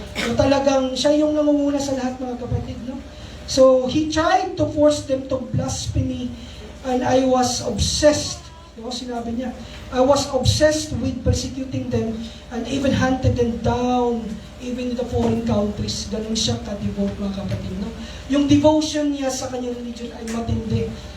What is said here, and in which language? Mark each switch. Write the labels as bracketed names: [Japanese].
[Filipino] So, talagang siya yung nangunguna sa lahat mga kapatid, no? [English] So, he tried to force them to blasphemy, and I was obsessed. [Filipino] Diba, sinabi niya, [English] I was obsessed with persecuting them and even hunted them down even in the foreign countries. [Filipino] Ganun siya ka-devote mga kapatid, no? Yung devotion niya sa kanyang religion ay matindi.